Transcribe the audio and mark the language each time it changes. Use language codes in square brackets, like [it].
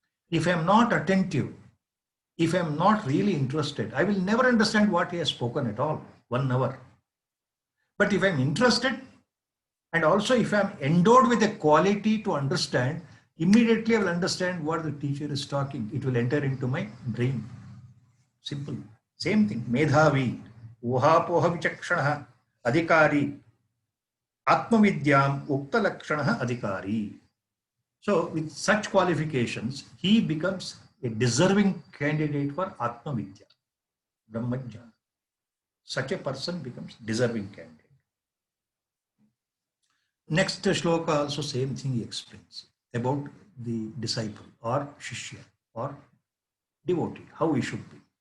[en] If I am not attentive, if I am not really interested, I will never understand what he has spoken at all, 1 hour. But if I am interested, and also if I am endowed with a quality to understand, immediately I will understand what the teacher is talking. It will enter into my brain. Simple. Same thing. [sa] Medhavi, ಊಹಾಪೋಹ ವಿಚಕ್ಷಣಃ ಅಧಿಕಾರಿ ಆತ್ಮವಿದ್ಯಾಂ ಉಕ್ತ ಲಕ್ಷಣಃ ಅಧಿಕಾರಿ. [en] So with such qualifications, he becomes a deserving candidate for Atmavidya, Brahmajnana. Such a person becomes deserving candidate. Next shloka also same thing he explains about the disciple or shishya or devotee, how he should be.